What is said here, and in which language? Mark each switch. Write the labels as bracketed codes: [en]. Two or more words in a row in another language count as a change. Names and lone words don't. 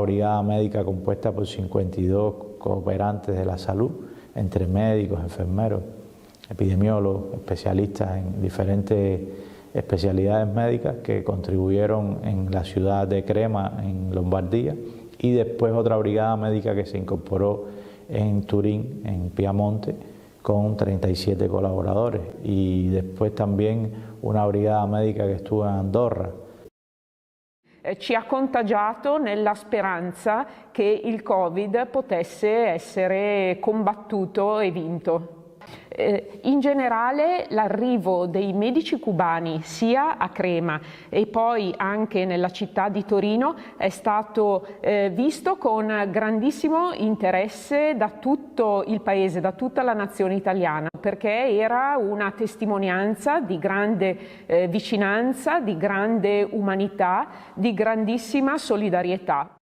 [es] brigada médica compuesta por 52 cooperantes de la salud, entre médicos, enfermeros, epidemiólogos, especialistas en diferentes especialidades médicas que contribuyeron en la ciudad de Crema, en Lombardía, y después otra brigada médica que se incorporó en Turín, en Piamonte, con 37 colaboradores, y después también una brigada médica che estuvo in Andorra. [it] Ci ha contagiato nella speranza che il Covid potesse essere combattuto e vinto. In generale l'arrivo dei medici cubani sia a Crema e poi anche nella città di Torino è stato visto con grandissimo interesse da tutto il paese, da tutta la nazione italiana, perché era una testimonianza di grande vicinanza, di grande umanità, di grandissima solidarietà.